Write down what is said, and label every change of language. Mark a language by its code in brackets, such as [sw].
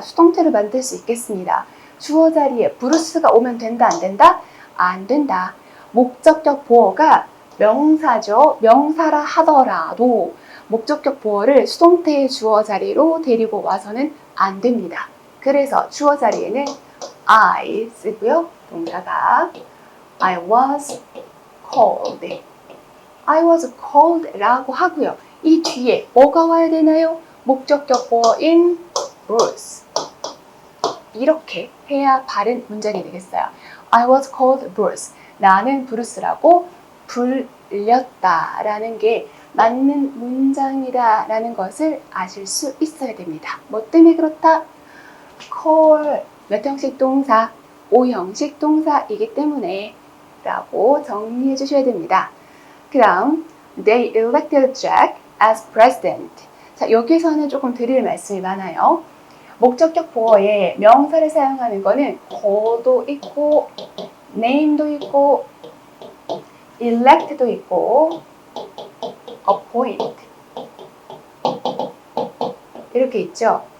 [ko] 수동태를 만들 수 있겠습니다. 주어 자리에 브루스가 오면 된다, 안 된다? 안 된다. 목적격 보어가 명사죠. 명사라 하더라도 목적격 보어를 수동태의 주어 자리로 데리고 와서는 안 됩니다. 그래서 주어 자리에는 I 쓰고요. [en] 동사가 I was called. I was called [ko] 라고 하고요. 이 뒤에 뭐가 와야 되나요? 목적격 보어인 Bruce. 이렇게 해야 바른 문장이 되겠어요. [en] I was called Bruce. [ko] 나는 브루스라고 불렸다라는 게 맞는 문장이다라는 것을 아실 수 있어야 됩니다. 뭐 때문에 그렇다? call 몇 형식 동사? 5형식 동사이기 때문에 라고 정리해 주셔야 됩니다. 그 다음 [en] They elected Jack as president. [ko] 자, 여기서는 조금 드릴 말씀이 많아요. 목적격 보어에 명사를 사용하는 거는 go도 있고 name도 있고 elect도 있고 appoint 이렇게 있죠.